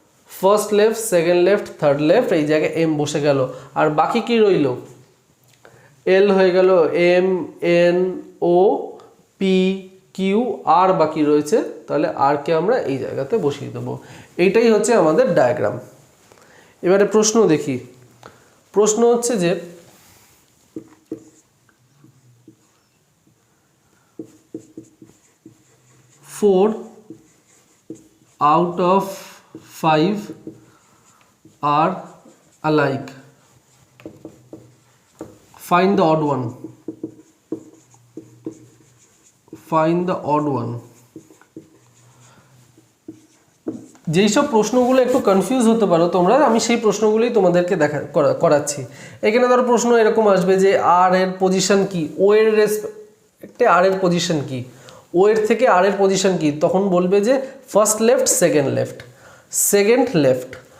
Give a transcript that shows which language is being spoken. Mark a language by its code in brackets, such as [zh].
[bn] First left second left third left এই জায়গায় M বসে গেল। আর বাকি কি রইল, এল হয়ে গেল, M N O P Q আর বাকি রয়েছে, তাহলে আর কে আমরা এই জায়গাতে বসিয়ে দেবো। এইটাই হচ্ছে আমাদের ডায়াগ্রাম। এবারে প্রশ্ন দেখি, প্রশ্ন হচ্ছে যে [en] 4 out of 5 are alike, find the odd one, find the odd one। [bn] যেই সব প্রশ্নগুলো একটু কনফিউজ হতে পারো তোমরা, আমি সেই প্রশ্নগুলোই তোমাদেরকে করাচ্ছি। এখানে ধরো প্রশ্ন এরকম আসবে যে আর এর পজিশন কি, ও এর রেসপেক্টে আর এর পজিশন কি, ও এর থেকে আর এর পজিশন কি, তখন বলবে যে first left second left, second left.